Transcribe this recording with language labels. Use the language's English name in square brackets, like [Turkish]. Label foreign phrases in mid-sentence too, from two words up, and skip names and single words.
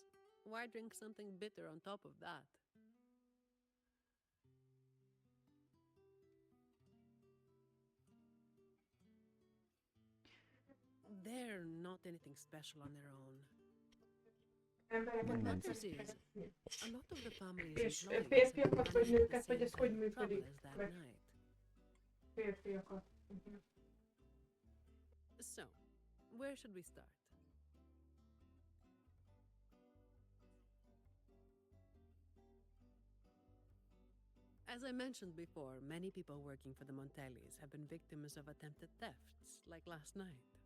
[English] Why drink something bitter on top of that? They're not anything special on their own. What matters is, a lot of the family's [Hungarian] És [English] employees [Hungarian] férfiakat vagy [English] have been [Hungarian] nőket, vagy [English] the [Hungarian] ez [English] same [Hungarian] hogy [English] kind of trouble [Hungarian] működik? [English] as that [Hungarian] Vagy [English] night. [Hungarian] férfiakat. Mhm. [English] So, where should we start? As I mentioned before, many people working for the Montellis have been victims of attempted thefts, like last night.